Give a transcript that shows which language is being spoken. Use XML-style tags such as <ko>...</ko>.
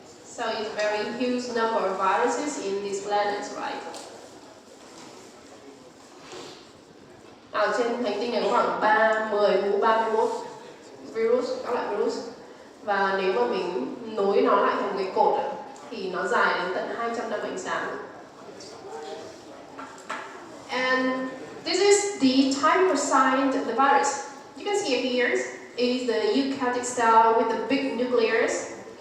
<en>So it's a very huge number of viruses in this planet, right?</en> <vi>Ở trên hành tinh này có khoảng 10 mũ 31 virus, các loại virus. Và nếu mà mình nối nó lại thành cái cột thì nó dài đến tận 200 năm ánh sáng.</vi> <en>And this is the type of sign of the virus. You can see here is the eukaryotic cell with the big nucleus.</en>